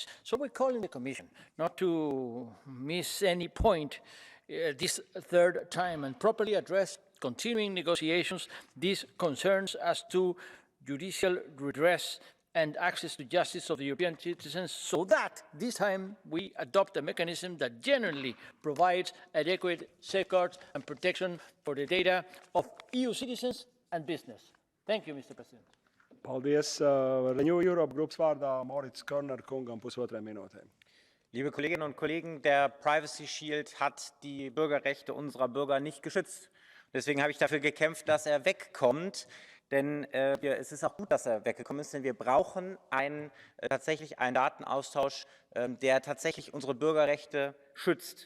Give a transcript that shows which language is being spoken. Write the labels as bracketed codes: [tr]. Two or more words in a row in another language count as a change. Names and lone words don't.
[en] So we're calling the Commission not to miss any point this third time and properly address continuing negotiations these concerns as to judicial redress and access to justice of the European citizens, so that this time we adopt a mechanism that genuinely provides adequate safeguards and protection for the data of EU citizens and business. Thank you, Mr. President. [lv] Paldies. Renew Europe Groups vārdā Moritz Körner kungam 1,5 minūtē. [de] Liebe Kolleginnen und Kollegen, der Privacy Shield hat die Bürgerrechte unserer Bürger nicht geschützt. Deswegen habe ich dafür gekämpft, dass er wegkommt. Denn es ist auch gut, dass er weggekommen ist, denn wir brauchen tatsächlich einen Datenaustausch, der tatsächlich unsere Bürgerrechte schützt.